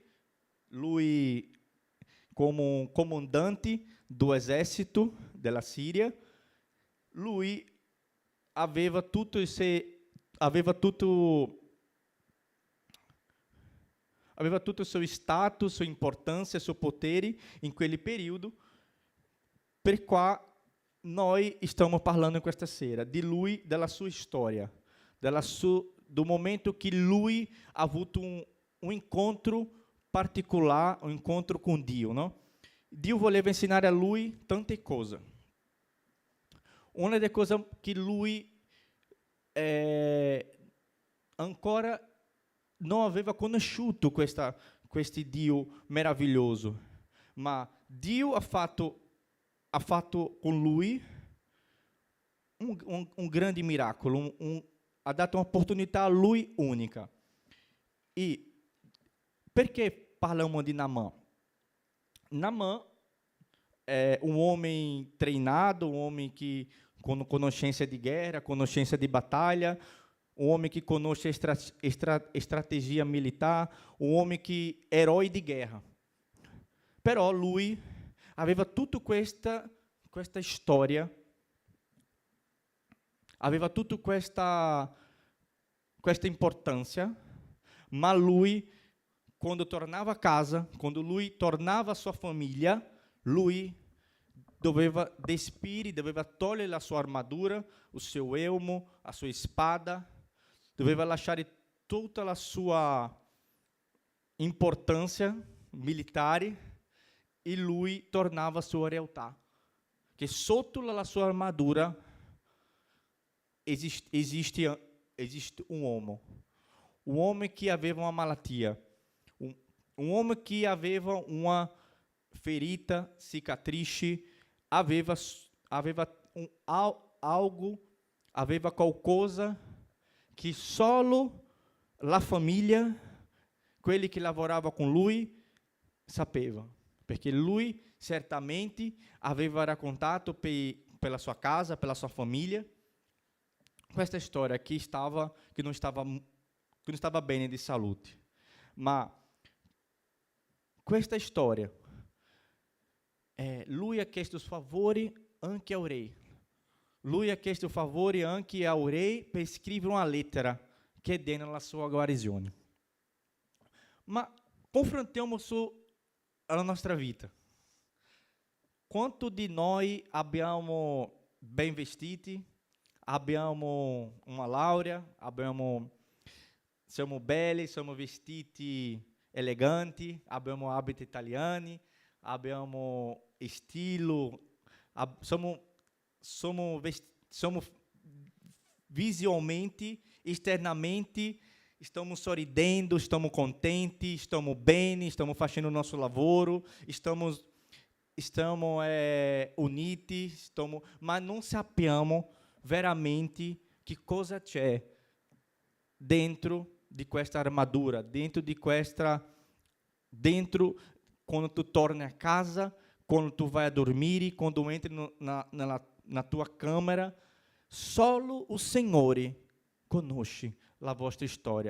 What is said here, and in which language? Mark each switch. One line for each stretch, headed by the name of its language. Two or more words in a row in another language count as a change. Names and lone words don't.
Italian: Lui, come comandante do esercito della Siria, lui aveva tutto il suo status, sua importância, seu potere in quel periodo, per qua noi stiamo parlando questa sera di lui, della sua storia,
Portuguese: do momento que
Italian: lui ha avuto
Portuguese: um encontro particular, um encontro com Dio, não?
Italian: Dio voleva ensinar a lui tante cose. Una delle cose che lui ancora non aveva conosciuto questo Dio meraviglioso, ma Dio ha fatto con lui un grande miracolo, ha dato un'opportunità a lui unica. E perché parliamo di Naaman?
Portuguese: Naaman é um homem treinado, um homem que com consciência de guerra, consciência de batalha, um homem que conhece estratégia militar, um homem que herói de guerra.
Italian: Però lui aveva tutta questa storia, aveva tutta questa importância, ma lui, quando tornava a casa, quando lui tornava a sua famiglia, lui doveva despire, doveva togliere la sua armadura,
Portuguese: o seu elmo, a sua espada,
Italian: doveva lasciare tutta la sua importância militare e lui tornava a sua realtà. Che sotto la sua armadura
Portuguese: existe um homem que
Italian: aveva uma malattia,
Portuguese: um homem
Italian: que aveva uma ferita, cicatrice, aveva qualcosa que solo la famiglia, quelli che lavorava con lui, sapeva, perché lui certamente aveva raccontato pela sua casa, pela sua famiglia, questa storia
Portuguese: que não estava bem de saúde.
Italian: Mas questa storia, lui ha chiesto favore anche ao re. Lui ha chiesto favore anche ao re per scrivere una lettera chiedendo la sua guarigione. Ma confrontiamo a nostra vita. Quanto di noi abbiamo ben vestiti, abbiamo una laurea, siamo belli, siamo vestiti eleganti, abbiamo abiti italiani, abbiamo estilo,
Portuguese: somos visualmente, externamente, estamos sorridendo, estamos contentes, estamos bem, estamos fazendo o nosso lavoro, estamos
Italian: uniti,
Portuguese: mas não
Italian: sappiamo veramente que cosa c'è dentro di questa armadura, dentro quando tu torni a casa, quando tu vai a dormire, quando entri na tua camera, solo o Signore conosce la vostra storia.